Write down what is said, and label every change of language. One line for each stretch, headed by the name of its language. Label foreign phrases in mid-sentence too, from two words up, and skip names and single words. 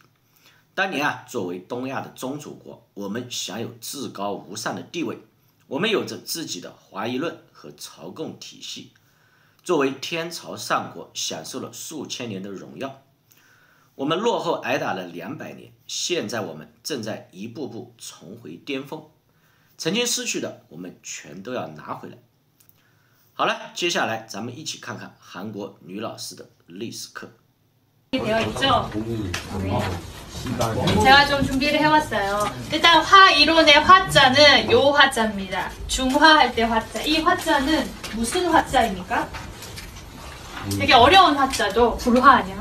Chinese: 当年作为东亚的宗主国，我们享有至高无上的地位，我们有着自己的华夷论和朝贡体系，作为天朝上国享受了数千年的荣耀。我们落后挨打了200年，现在我们正在一步步重回巅峰，曾经失去的我们全都要拿回来。好了，接下来咱们一起看看韩国女老师的历史课。
Korean: 되어 있죠? 제가 좀 준비를 해왔어요. 일단 화 이론의 화자는 요 화자입니다. 중화할 때 화자. 이 화자는 무슨 화자입니까? 되게 어려운 화자죠. 불화 아니야?